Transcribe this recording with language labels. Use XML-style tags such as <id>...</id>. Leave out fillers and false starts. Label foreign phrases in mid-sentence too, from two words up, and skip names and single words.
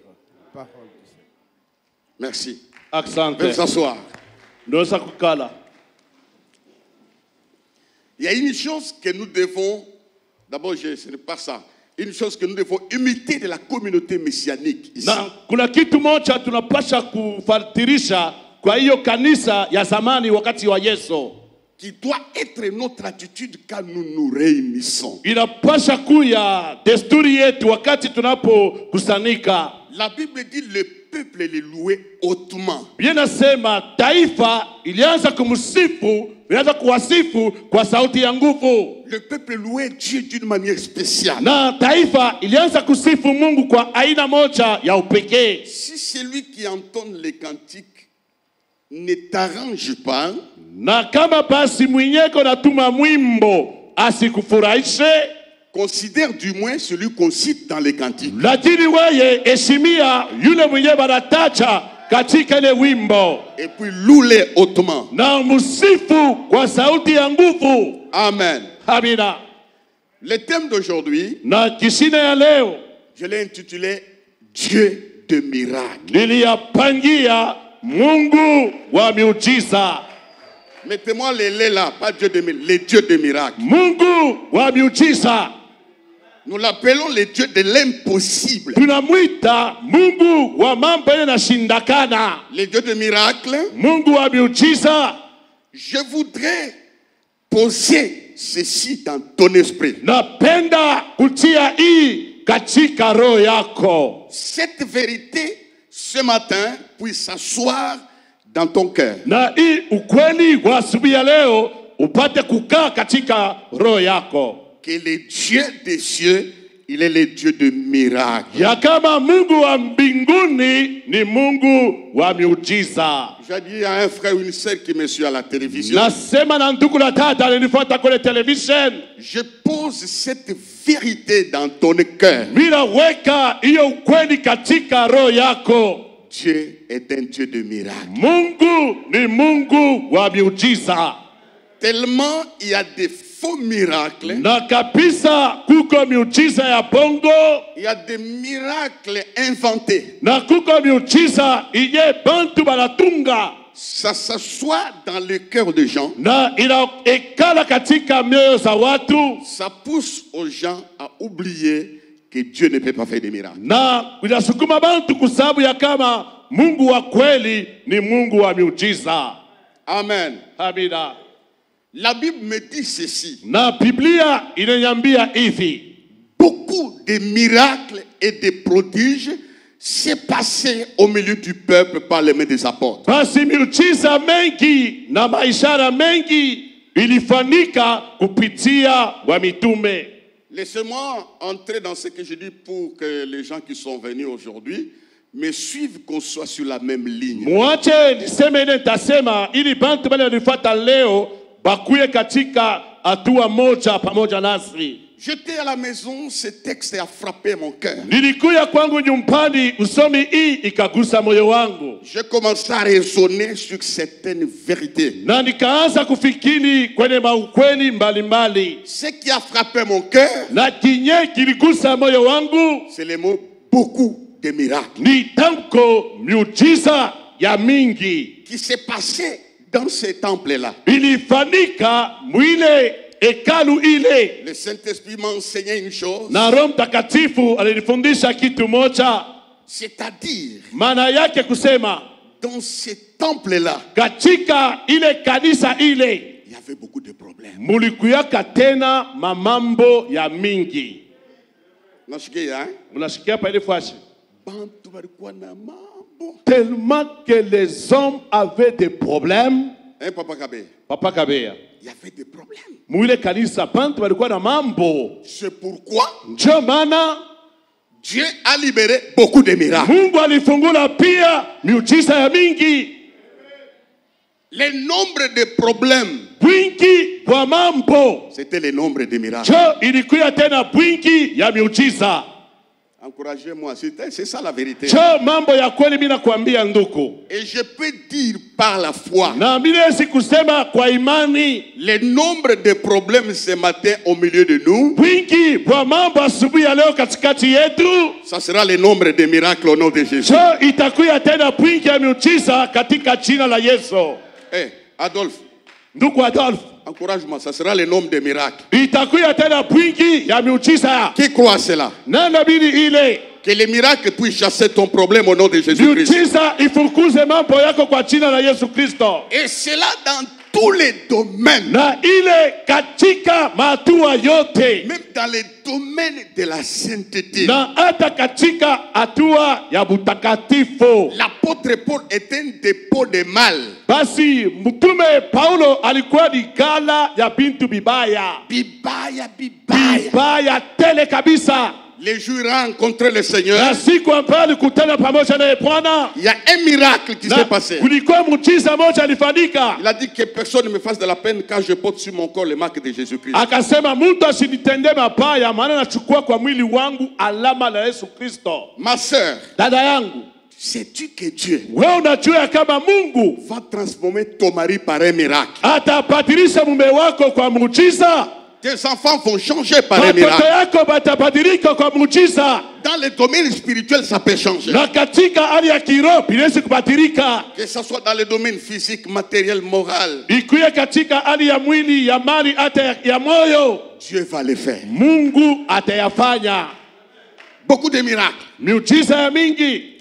<fr>Parole du Seigneur. Merci. Accent. Veuillez s'asseoir. Il y a une chose que nous devons, d'abord ce n'est pas ça, une chose que nous devons imiter de la communauté messianique ici.</fr> <sw>Na kuna kitu moja tunapasha kufuatilisha kwa hiyo kanisa ya zamani wakati wa Yesu.</sw> <fr>Qui doit être notre attitude quand nous nous réunissons.</fr> <sw>Inapasha kuya desturi yetu wakati tunapokusanyika.</sw> <fr>La Bible dit le peuple les louait hautement.</fr> <sw>Bien nasema taifa ilianza kumsifu, ilianza kuwasifu kwa sauti ya nguvu.</sw> <fr>Le peuple louait Dieu d'une manière spéciale.</fr> <sw>Na taifa ilianza kusifu Mungu kwa aina moja ya upekee.</sw> <fr>Si celui qui entonne les cantiques ne t'arrange pas,</fr> <sw>na kama basi mwenyeko natuma mwimbo asikufurahishe,</sw> <fr>considère du moins celui qu'on cite dans les cantiques.</fr> <sw>lakini wewe heshimia yule mwenye baratacha katika ile wimbo.</sw> <fr>Et puis loue-les hautement.</fr> <sw>Na musifu kwa sauti ya nguvu.</sw> <fr>Amen.</fr> <sw>Amina.</sw> <fr>Le thème d'aujourd'hui,</fr> <sw>Na kishina ya leo,</sw> <fr>je l'ai intitulé Dieu de miracles.</fr> <sw>niliyapangia Mungu wa miujiza.</sw> <fr>Mettez-moi les laits là, pas Dieu de miracles, les dieux de miracles.</fr> <sw>Mungu wa miujiza.</sw> <fr>Nous l'appelons les dieux de l'impossible.</fr> <sw>Tunamwita Mungu wa mambo yanashindikana.</sw> <fr>Les dieux de miracles.</fr> <sw>Mungu wa miujiza.</sw> <fr>Je voudrais poser ceci dans ton esprit.</fr> <sw>Napenda kutia hii katika roho yako.</sw> <fr>Cette vérité ce matin puisse s'asseoir dans ton cœur.</fr> <sw>Na hii ukweli wa asubuhi ya leo upate kukaa katika roho yako.</sw> <fr>Que le Dieu des cieux, il est le Dieu de miracles.</fr> <sw>Ya kama Mungu wa mbinguni ni Mungu wa miujiza.</sw> <fr>J'ai dit à un frère ou une sœur qui me suit à la télévision.</fr> <sw>Nasema na ndugu na dada alinifuata kwenye television.</sw> <fr>Je pose cette vérité dans ton cœur.</fr> <sw>Mira weka hiyo ukweli katika roho yako.</sw> <fr>Dieu est un Dieu de miracles.</fr> <sw>Mungu ni Mungu wa miujiza.</sw> <fr>Tellement il y a des faux miracles.</fr> <sw>Na kabisa kuko miujiza ya bongo.</sw> <fr>Il y a des miracles inventés.</fr> <sw>Na kuko miujiza iye bantu banatunga.</sw> <fr>Ça s'assoit dans le cœur des gens.</fr> <sw>Na inaekala katika mioyo za watu.</sw> <fr>Ça pousse aux gens à oublier que Dieu ne peut pas faire des miracles.</fr> <sw>Na inasukuma bantu kusabu ya kama Mungu wa kweli ni Mungu wa miujiza.</sw> <fr>Amen.</fr> <sw>Amina.</sw> <fr>La Bible me dit ceci.</fr> <sw>Na Biblia inaniambia hivi.</sw> <fr>Beaucoup de miracles et de prodiges s'est passé au milieu du peuple par les mains des apôtres.</fr> <sw>Basi miujiza mengi na maishara mengi ilifanyika kupitia wa mitume.</sw> <fr>Laissez-moi entrer dans ce que je dis pour que les gens qui sont venus aujourd'hui me suivent, qu'on soit sur la même ligne.</fr> <sw>Mwache niseme ile nitasema ili bantu bale wanifuata leo bakuye katika hatua moja pamoja nasi.</sw> <fr>J'étais à la maison, ce texte a frappé mon cœur.</fr> <sw>Nilikuya kwangu nyumbani, usomi hii ikagusa moyo wangu.</sw> <fr>J'ai commencé à raisonner sur certaines vérités.</fr> <sw>Na nikaanza kufikiri kwenye maukweli mbalimbali.</sw> <fr>Ce qui a frappé mon cœur,</fr> <sw>Na kinye kiligusa moyo wangu,</sw> <fr>c'est le mot beaucoup de miracles</fr> <sw>ni tamko miujiza ya mingi</sw> <fr>qui s'est passé dans ce temple-là.</fr> <sw>ilifanyika mwile hekalu ile.</sw> <fr>Le Saint-Esprit m'a enseigné une chose,</fr> <sw>Na Roho Mtakatifu alinifundisha kitu moja.</sw> <fr>c'est-à-dire</fr> <sw>Maana yake kusema</sw> <fr>dans ce temple-là,</fr> <sw>katika ile kanisa ile</sw> <fr>il y avait beaucoup de problèmes.</fr> <sw>mulikuyaka tena mamambo ya mingi. Nasikia, hein? Mnashikia pa ile fwashi. Bantu walikuwa na mambo.</sw> <fr>Tellement que les hommes avaient des problèmes. Hein, Papa Kabé?</fr> <sw>Papa Kabea.</sw> <fr>Il y avait des problèmes.</fr> <sw>Mwile kanisa bantu walikuwa na mambo.</sw> <fr>C'est pourquoi</fr> <sw>Ndio maana</sw> <fr>Dieu a libéré beaucoup de miracles.</fr> <sw>Mungu alifungula pia miujiza ya mingi.</sw> <fr>Le nombre de problèmes,</fr> <sw>Bwingi wa mambo.</sw> <fr>c'était le nombre de miracles.</fr> <sw>Jo ilikuya tena bwingi ya miujiza.</sw> <fr>Encouragez-moi, c'est ça la vérité.</fr> <sw>Jo mambo ya kweli mimi nakwambia ndugu.</sw> <fr>Et je peux dire par la foi,</fr> <sw>Na mimi sikusema kwa imani.</sw> <fr>le nombre de problèmes ce matin au milieu de nous,</fr> <sw>Bwingi wa mambo asubuhi ya leo katikati yetu.</sw> <fr>ça sera le nombre de miracles au nom de Jésus.</fr> <sw>Jo itakuya tena bwingi ya miujiza katika jina la Yesu.</sw> <fr>Hey, Adolphe,</fr> <sw>Ndugu Adolphe,</sw> <fr>encourage-moi, ça sera le nombre de miracles.</fr> <sw>itakuya tena bwingi ya miujiza.</sw> <fr>Qui croit à cela?</fr> <sw>Na nabidi ile</sw> <fr>Que les miracles puissent chasser ton problème au nom de Jésus-Christ.</fr> <sw>miujiza ifukuze mambo yako kwa jina la Yesu Kristo.</sw> <fr>Et cela dans tous les domaines.</fr> <sw>Na ile katika matua yote.</sw> <fr>Même dans les domaines de la sainteté.</fr> <sw>Na hata katika hatua ya butakatifu.</sw> <fr>L'apôtre Paul est un dépôt de mal.</fr> <sw>Basi mtume Paulo alikuwa ni gala ya bintu bibaya. Bibaya. Bibaya tele kabisa.</sw> <fr>Les jours rencontré le Seigneur.</fr> <sw>Na siku ambayo alikutana pamoja naye Bwana,</sw> <fr>il y a un miracle qui s'est passé.</fr> <sw>Kulikuwa muujiza moja alifanyika.</sw> <fr>Il a dit que personne ne me fasse de la peine quand je porte sur mon corps les marques de Jésus-Christ.</fr> <sw>Akasema mtu asinitende mabaya maana nachukua kwa mwili wangu alama la Yesu Kristo.</sw> <fr>Ma sœur,</fr> <sw>dada yangu,</sw> <fr>sais-tu que Dieu</fr> <sw>wewe unajua kama Mungu</sw> <fr>va transformer ton mari par un miracle?</fr> <sw>Atabadilisha mume wako kwa muujiza.</sw> <fr>Tes enfants vont changer par un miracle.</fr> <sw>Yako batabadilika kwa muujiza.</sw> <fr>Dans le domaine spirituel, ça peut changer.</fr> <sw>Na katika hali ya kiroho inaweza kubadilika.</sw> <fr>Que ce soit dans le domaine physique, matériel, moral.</fr> <sw>Ikuye katika hali ya mwili, ya mali, hata ya moyo.</sw> <fr>Dieu va le faire.</fr> <sw>Mungu atayafanya.</sw> <fr>Beaucoup de miracles.</fr> <sw>Miujiza ya mingi</sw>